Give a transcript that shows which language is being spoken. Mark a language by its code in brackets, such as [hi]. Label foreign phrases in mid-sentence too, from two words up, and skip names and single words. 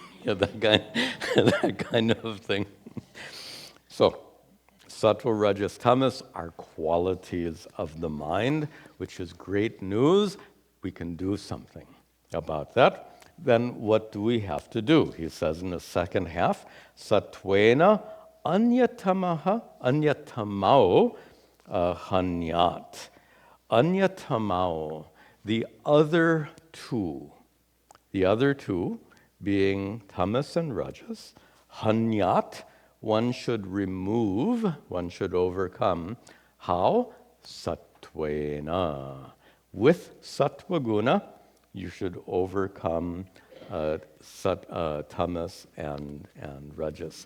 [en] That kind of thing. So, [sa] sattva, rajas, tamas [en] are qualities of the mind, which is great news. We can do something about that. Then what do we have to do? He says in the second half, [sa] sattvena anyatamao hanyat. [en] Anyatamao, the other two being tamas and rajas, hanyat, one should remove, one should overcome. How? Sattvena. With [sa] sattva guna, [en] you should overcome tamas and rajas.